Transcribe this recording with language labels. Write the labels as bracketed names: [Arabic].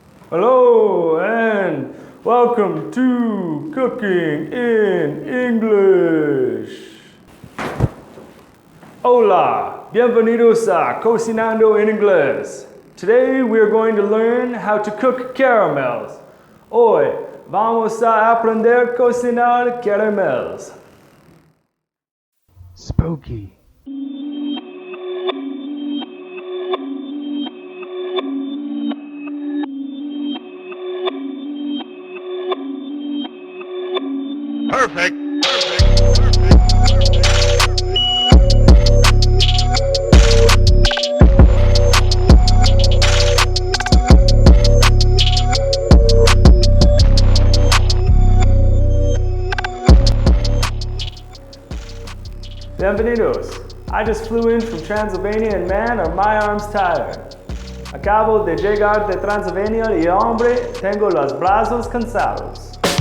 [English] Hello and welcome to Cooking in English. [Spanish] Hola, bienvenidos a Cocinando en Inglés. [English] Today we are going to learn how to cook caramels. [Spanish] Hoy vamos a aprender a cocinar caramels. [English] Spooky. Perfect. [Spanish] Bienvenidos. [English] I just flew in from Transylvania and man, are my arms tired. [Spanish] Acabo de llegar de Transylvania y hombre, tengo los brazos cansados.